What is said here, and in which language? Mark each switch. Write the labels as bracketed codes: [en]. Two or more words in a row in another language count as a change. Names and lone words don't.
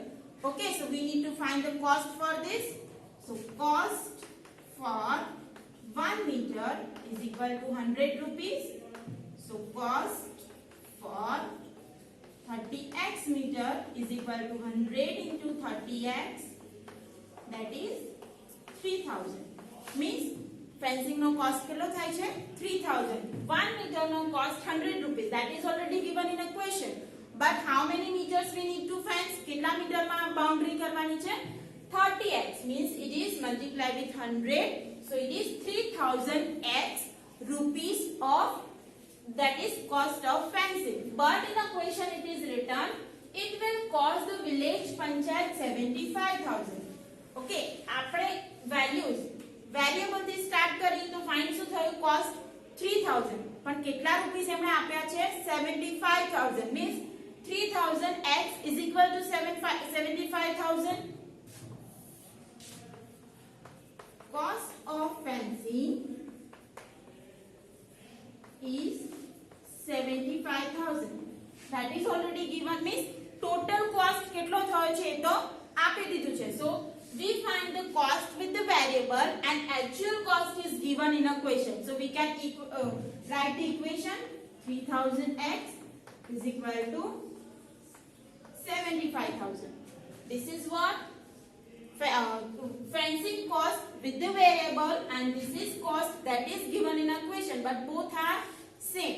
[en] Okay, so we need to find the cost for this. So cost for 1 meter is equal to 100 rupees. So cost for 30x meter is equal to 100 into 30x, that is 3000. [gu] Means fencing no cost kilo થાય છે 3000. 1 meter no cost 100 rupees. [en] That is already given in a question. But how many meters we need to fence? [gu] કેટલા મીટર માં boundary કરવાની છે? [en] 30x means it is multiplied with 100. So it is 3000x rupees of, that is cost of fencing. But in a question it is written, it will cost the village panchayat 75,000. [gu] Okay, આપણે [en] values variable [gu] થી સ્ટાર્ટ કરીએ તો ફાઇન્ડ શું થયું? કોસ્ટ 3000. પણ કેટલા રૂપીસ એમણે આપ્યા છે? [en] 75000. મીન્સ 3000x is equal to 75,000. Cost of fencing is 75,000. That is already given. Means total cost [gu] કેટલો થયો છે તો આપી દીધું છે. [en] So we find the cost with the variable and actual cost is given in a question. So we can write the equation 3000x is equal to 75,000. This is what fencing cost with the variable, and this is cost that is given in a question, but both are same.